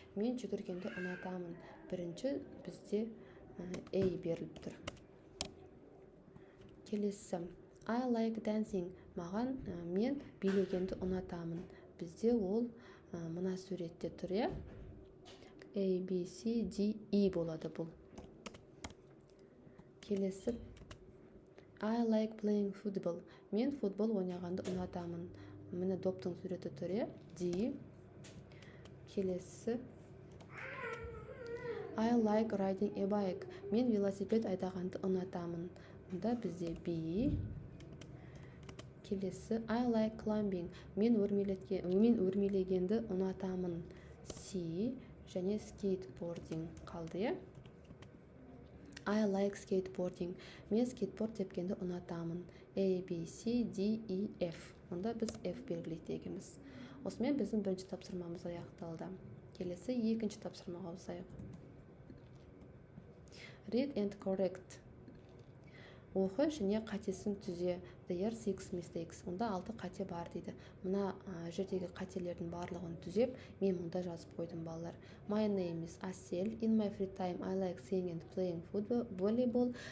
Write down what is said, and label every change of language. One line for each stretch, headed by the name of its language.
Kazakh: Мен жүгіргенді ұнатамын. Бірінші бізде A беріліп тұр. Келесі.
English: I like dancing.
Kazakh: Маған мен билегенді ұнатамын. Бізде ол мына суретте тұр. A, B, C, D, E болады бұл. Келесі.
English: I like playing football.
Kazakh: Мен футбол ойнағанды ұнатамын. Міне доптың суреті тұр. D. Келесі.
English: I like riding a bike.
Kazakh: Мен велосипед айдағанды ұнатамын. Мұнда бізде B. Келесі.
English: I like climbing.
Kazakh: Мен өрмелегенді ұнатамын. C. Және skateboarding қалды.
English: I like skateboarding.
Kazakh: Мен скейтборд тепкенді ұнатамын. A, B, C, D, E, F. Онда біз F белгілейді екенбіз. Осымен біздің бірінші тапсырмамыз аяқталды. Келесі екінші тапсырмаға ауысайық.
English: Read and correct.
Kazakh: Оқы және қатесін түзе.
English: There are 6 mistakes.
Kazakh: Онда 6 қате бар дейді. Мына жердегі қателердің барлығын түзеп, мен мұнда жазып қойдым балалар.
English: My name is Asel. In my free time, I like singing and playing volleyball.